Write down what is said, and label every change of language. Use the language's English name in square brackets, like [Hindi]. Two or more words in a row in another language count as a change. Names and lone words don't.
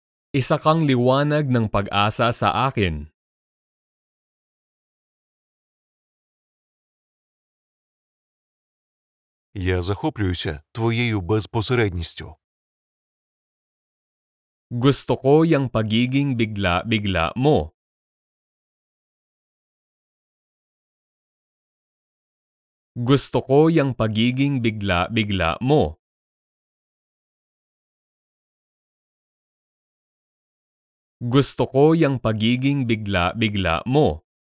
[Filipino] Isa kang liwanag ng pag-asa sa akin. [Ukrainian] Я захоплююся твоєю безпосередністю. [Filipino] Gusto ko yung pagiging bigla-bigla mo. Gusto ko yung pagiging bigla-bigla mo. Gusto ko yung pagiging bigla-bigla mo.